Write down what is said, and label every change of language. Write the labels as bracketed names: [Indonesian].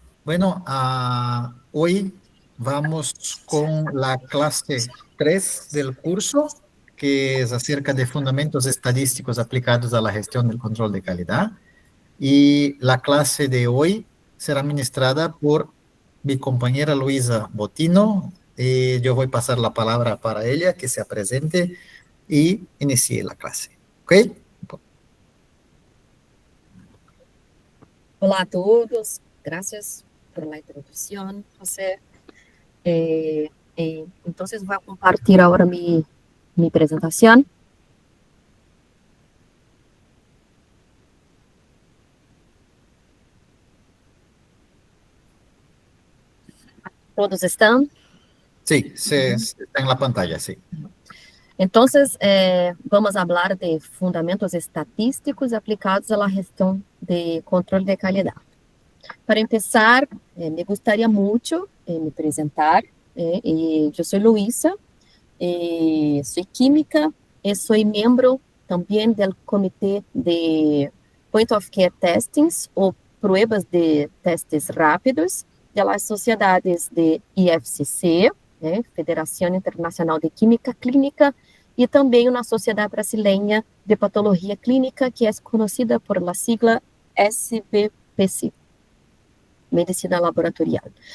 [Spanish] Bueno, hoy vamos con la clase 3 del curso, que es acerca de fundamentos estadísticos aplicados a la gestión del control de calidad. Y la clase de hoy será ministrada por mi compañera Luisa Botino. Y yo voy a pasar la palabra para ella, que se presente y inicie la clase. ¿Ok? [Portuguese] Olá a todos, graças por la introdução, José. Então, vou compartilhar agora minha apresentação. Todos estão? [Spanish] Sí, está en la pantalla, sí. [Portuguese] Então, vamos falar de fundamentos estatísticos aplicados à gestão de controle de qualidade. Para começar, me gostaria muito me apresentar. Eu sou Luísa, sou química e sou membro também do comitê de Point of Care Testings, ou pruebas de testes rápidos, das sociedades de IFCC, Federação Internacional de Química Clínica, e também uma sociedade brasileira de patologia clínica, que é conhecida por la sigla SBPC, Medicina Laboratorial.